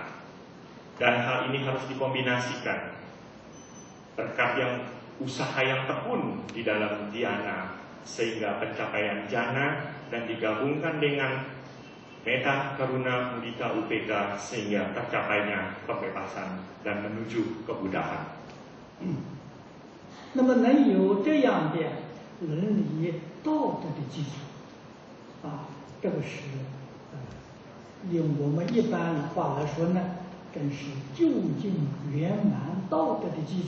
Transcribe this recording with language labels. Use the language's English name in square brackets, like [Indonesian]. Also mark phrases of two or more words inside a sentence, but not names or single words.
[Indonesian] Dan hal ini harus dikombinasikan berkat yang usaha yang tekun di dalam dhyana sehingga pencapaian jana dan digabungkan dengan metta, karuna, mudita, upeka sehingga tercapainya pembebasan dan menuju kebudahan. [Chinese] 那么能有这样的伦理道德的基础，这个是用我们一般话来说呢，真是究竟圆满道德的基础。